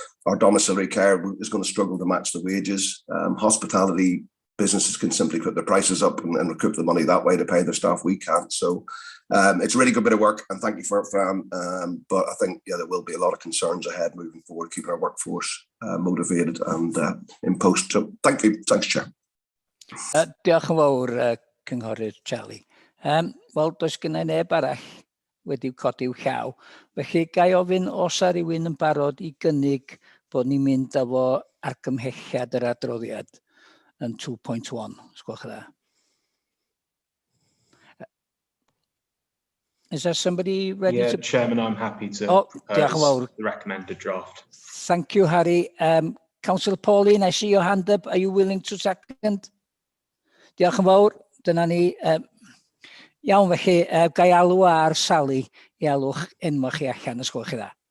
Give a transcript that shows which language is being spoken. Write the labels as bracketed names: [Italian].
[English] Our domiciliary care is going to struggle to match the wages. Hospitality businesses can simply put their prices up and recoup the money that way to pay their staff. We can't. So it's a really good bit of work, and thank you for it, Fran. But I think there will be a lot of concerns ahead moving forward, keeping our workforce motivated and in post. So thank you. Thanks, Chair. [Welsh] Diolch yn fawr, Cynghorydd Charlie. Wel, does gynnau neb arall wedi codi'w llaw. Felly, gai ofyn os a rywun yn barod I gynnig bod ni'n mynd â fo argymhelliad yr adroddiad yn 2.1. Sgwch dda. [English] Is there somebody ready to... Chairman, I'm happy to propose the recommended draft. Thank you, Harry. Councillor Pauline, I see your hand up. Are you willing to second? [Welsh] Diolch yn fawr. Dyna ni. Iawn, felly, gai alw ar Sally I alw'ch enwch chi allan, os gwelwch chi dda.